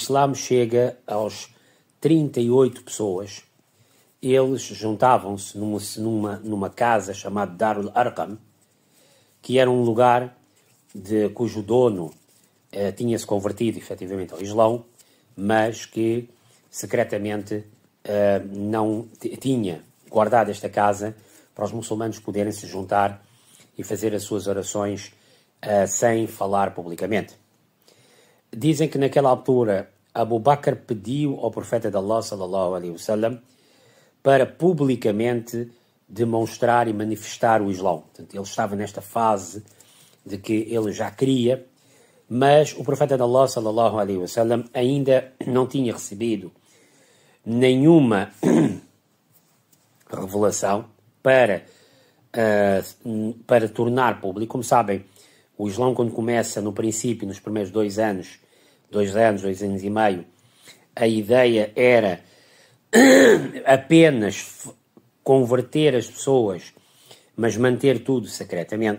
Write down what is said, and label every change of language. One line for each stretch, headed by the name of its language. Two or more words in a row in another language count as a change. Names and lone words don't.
Portuguese: Islã chega aos 38 pessoas, eles juntavam-se numa casa chamada Darul Arqam, que era um lugar cujo dono tinha-se convertido efetivamente ao Islão, mas que secretamente não tinha guardado esta casa para os muçulmanos poderem se juntar e fazer as suas orações sem falar publicamente. Dizem que naquela altura Abu Bakr pediu ao profeta de Allah
Arabic: صلى الله عليه وسلم
Portuguese: para publicamente demonstrar e manifestar o Islão. Portanto, ele estava nesta fase de que ele já queria, mas o profeta de Allah
Arabic: صلى الله عليه وسلم
Portuguese: ainda não tinha recebido nenhuma revelação para tornar público. Como sabem, o Islão, quando começa no princípio, nos primeiros 2 anos e meio, a ideia era apenas converter as pessoas, mas manter tudo secretamente.